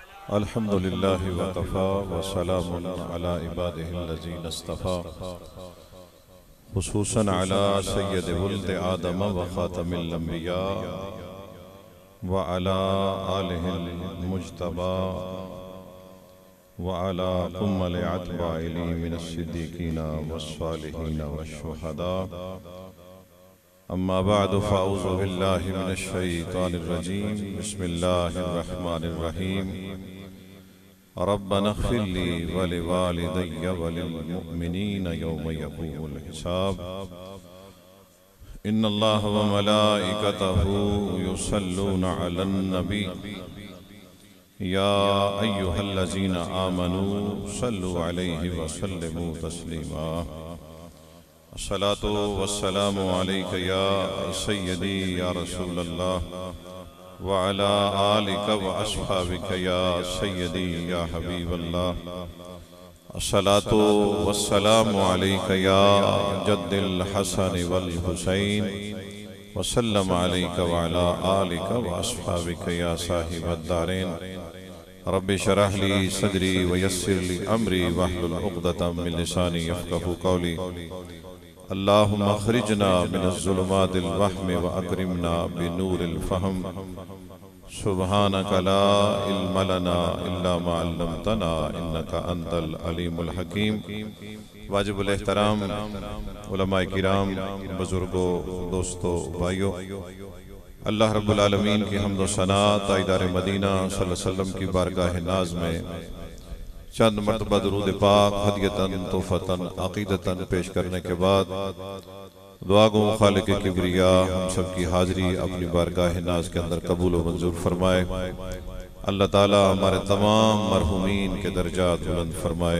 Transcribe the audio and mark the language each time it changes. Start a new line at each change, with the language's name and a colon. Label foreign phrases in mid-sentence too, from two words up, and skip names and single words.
Arabic: الحمد لله وكفى والسلام على عباده الذين اصطفى خصوصا على سيد ولد آدم وخاتم الأنبياء وعلى آله المجتبى وعلى كمل أتباعه من الصديقين والصالحين والشهداء. أما بعد فأعوذ بالله من الشيطان الرجيم. بسم الله الرحمن الرحيم. ربنا اغفر لي ولوالدي وللمؤمنين يوم يقوم الحساب. إن الله وملائكته يصلون على النبي يا أيها الذين آمنوا صلوا عليه وسلموا تسليما. الصلاة والسلام عليك يا سيدي يا رسول الله وعلى آلك وأصحابك يا سيدي يا حبيب الله. الصلاة والسلام عليك يا جد الحسن والحسين وسلم عليك وعلى آلك وأصحابك يا صاحب الدارين. رب اشرح لي صدري ويسر لي أمري واحلل عقدة من لساني يفقهوا قولي. اللهم أخرجنا من ظلمات الوهم وأكرمنا بنور الفهم. سبحانك لا علم لنا إلا ما علمتنا إنك أنت العليم الحكيم.
Urdu: واجب الاحترام علمائے کرام، بزرگو، دوستو، بھائیو, اللہ رب العالمین کی حمد و ثنا تائدار مدینہ
Arabic: صلى الله عليه وسلم
Urdu: کی بارگاہ ناز میں چند مرتبہ درود پاک ہدیتاً تحفتاً عقیدتاً پیش کرنے کے بعد دعا گو خالق کبریا ہم سب کی حاضری اپنی بارگاہ ناز کے اندر قبول و منظور فرمائے. اللہ تعالیٰ ہمارے تمام مرحومین کے درجات بلند فرمائے.